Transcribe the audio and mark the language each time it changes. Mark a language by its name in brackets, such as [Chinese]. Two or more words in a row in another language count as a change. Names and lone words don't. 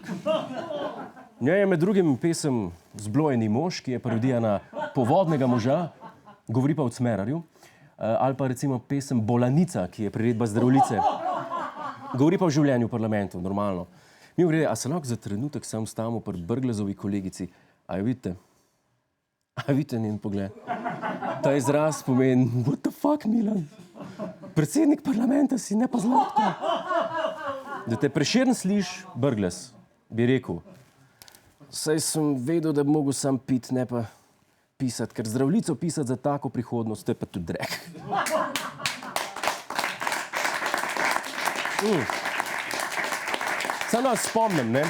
[Slovenian] V njej je med drugim pesem Zblojeni mož, ki je parodija na povodnega moža, govori pa o Cmerarju, ali pa recimo pesem Bolanica, ki je priredba zdravljice. Govori pa o življenju v parlamentu, normalno. Mimogrede, a se lahko za trenutek sam stavimo pri Brglezovi kolegici? A jo vidite? A vidite njen pogled? Ta izraz pomeni, [English] what the fuck, Milan? [Slovenian] Predsednik parlamenta si, ne pa Zlatko. Da te Prešern sliš, Brglez, bi rekel, saj sem vedel, da bi mogel sam piti, ne pa pisati, ker zdravljico pisati za tako prihodnost, to je pa tudi drek. Samo da vas spomnim, ne?